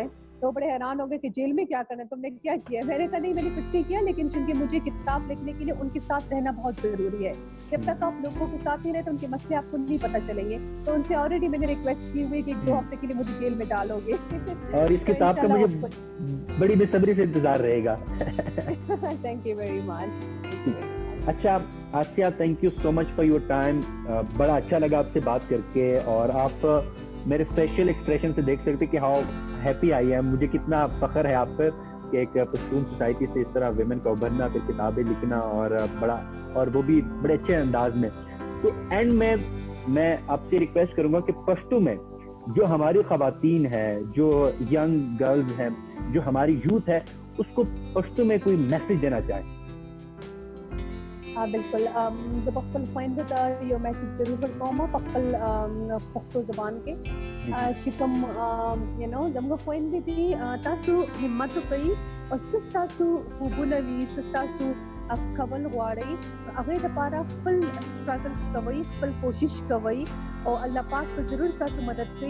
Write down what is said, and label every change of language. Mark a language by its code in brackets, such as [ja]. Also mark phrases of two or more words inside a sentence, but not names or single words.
[ur] تو بڑے حیران ہو گئے کہ جیل میں کیا کرنا ہے، تم نے کیا کیا ہے. میں نے کہا نہیں، میں نے کچھ نہیں کیا، لیکن چونکہ مجھے کتاب لکھنے کے لیے ان کے ساتھ رہنا بہت ضروری ہے. جب تک آپ لوگوں کے ساتھ نہیں رہتے ان کے مسئلے آپ کو نہیں پتہ چلیں گے. تو ان سے آلریڈی میں نے ریکویسٹ کی ہوئی کہ 2 ہفتے کے لیے مجھے جیل میں ڈالو گے. اور اس کتاب کا مجھے بڑی بے صبری سے انتظار رہے گا. [en] Thank you very much. [ur] اچھا آسیہ، [en] Thank you so much for your time. [ur] بڑا اچھا لگا آپ سے بات کر کے، اور آپ میرے [en] facial expression [ur] سے دیکھ سکتے کہ [en] how happy I am. [ur] مجھے کتنا فخر ہے آپ پر کہ ایک پشتون سوسائٹی سے اس طرح ویمن کا ابھرنا، پھر کتابیں لکھنا، اور وہ بھی بڑے اچھے انداز میں. تو اینڈ میں آپ سے ریکویسٹ کروں گا کہ پشتو میں جو ہماری خواتین ہے، جو [en] young girls [ur] ہیں، جو ہماری یوتھ ہے، اس کو پشتو میں کوئی میسج دینا چاہیں. بالکل. [ps] زه په خپل خویندو ته یو میسج ضرور ورکوم په خپل پښتو زبان کې، چې کوم زموږ خویندې دي، تاسو همت وکړئ او څه ستاسو خوبونه وي، څه ستاسو کول غواړئ، هغې دپاره خپل سټرګلز کوئ، خپل کوشش کوئ، او الله پاک به ضرور ستاسو مدد کوي.